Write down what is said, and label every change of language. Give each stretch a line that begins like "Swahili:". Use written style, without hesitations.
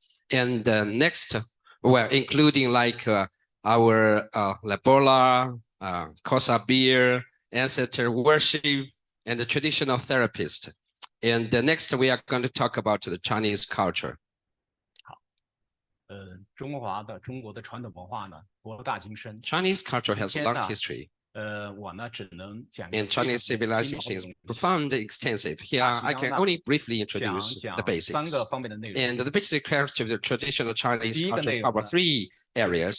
English: And next, well, including like our Labola, Kosa beer, ancestor worship, and the traditional therapist. And next, we are going to talk about the Chinese culture.
Chinese: 中国的传统文化呢，博大精深。
English: Chinese culture has a long history.
Chinese: 我呢只能讲。
English: And Chinese civilization is profound, extensive. Here, I can only briefly introduce the basics. And the basic character of the traditional Chinese culture cover 3 areas.